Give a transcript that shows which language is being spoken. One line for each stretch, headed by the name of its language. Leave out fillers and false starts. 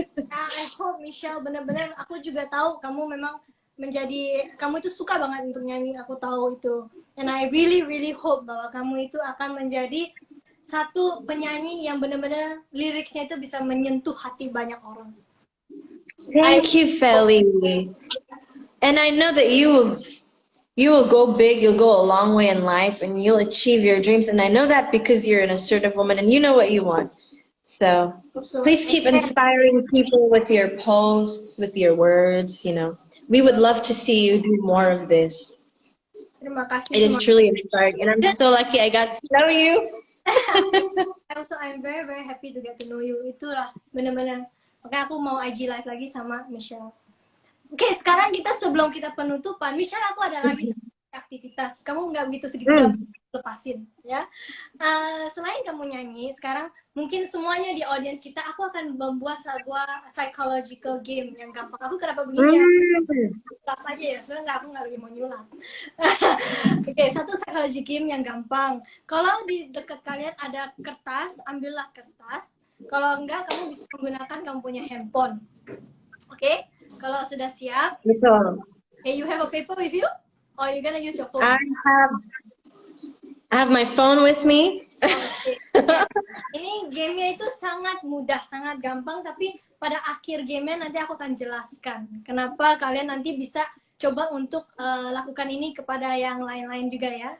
English: I hope
Indonesian: Michelle, benar-benar aku juga tahu kamu memang kamu itu suka banget untuk nyanyi, aku tahu itu.
English: And I really really hope
Indonesian: bahwa kamu itu akan menjadi satu penyanyi yang benar-benar liriknya itu bisa menyentuh hati banyak orang.
English: Thank you, Feli. And I know that you will go big, you'll go a long way in life, and you'll achieve your dreams. And I know that because you're an assertive woman and you know what you want. So please keep inspiring people with your posts, with your words, you know. We would love to see you do more of this.
Indonesian: Terima kasih.
English: It is truly inspiring, and I'm so lucky I got to know you. Also, I'm very very happy to get to know you.
Indonesian: Itulah benar-benar. Makanya aku mau IG live lagi sama Michelle. Oke, sekarang sebelum kita penutupan, Michelle, aku ada lagi aktivitas. Kamu nggak begitu segitu lepasin, ya. Selain kamu nyanyi, sekarang mungkin semuanya di audience kita, aku akan membuat sebuah psychological game yang gampang. Aku kenapa begini ya? Nyulap aja ya, sebenarnya aku nggak lagi mau nyulap. Oke, satu psychology game yang gampang. Kalau di dekat kalian ada kertas, ambillah kertas. Kalau enggak, kamu bisa menggunakan kamu punya handphone. Oke? Kalau sudah siap. Betul.
English: Okay, you have a paper with you? Or you gonna use your phone? I have my phone with me. Okay.
Indonesian: Ini gamenya itu sangat mudah, sangat gampang. Tapi pada akhir gamenya nanti aku akan jelaskan kenapa kalian nanti bisa coba untuk lakukan ini kepada yang lain-lain juga ya.